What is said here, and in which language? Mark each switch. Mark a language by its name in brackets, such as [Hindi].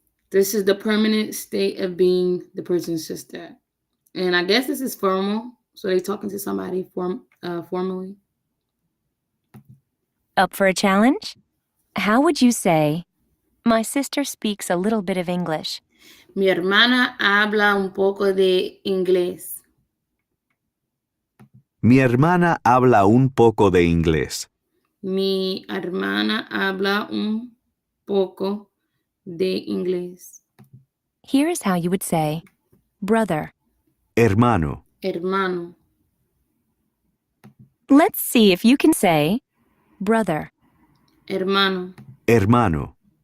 [English] This is the permanent state of being the person's sister. And I guess this is formal. So they're talking to somebody formally. Up for a challenge? How would you say, my sister speaks a little bit of English? [Spanish] Mi hermana habla un poco de inglés. Mi hermana habla un poco de inglés. Mi hermana habla un poco de inglés. [English] Here is how you would say, brother. [Spanish] Hermano. Hermano. [English] Let's see if you can say, brother. [Spanish] Hermano. Hermano.